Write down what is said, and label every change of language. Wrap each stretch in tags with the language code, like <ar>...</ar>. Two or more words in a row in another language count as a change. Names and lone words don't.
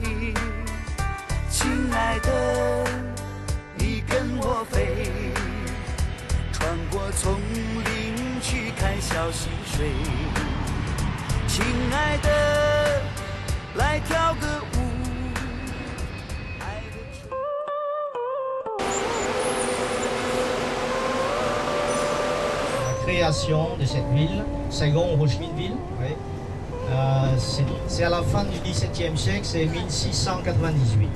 <zh>亲爱的，你跟我飞，穿过丛林去看小溪水。亲爱的，来跳个舞。</zh> <fr>Création de cette ville, Saigon-Ho-Chi-Minh-Ville. Oui. C'est à la fin du XVIIe siècle, c'est 1698.</fr>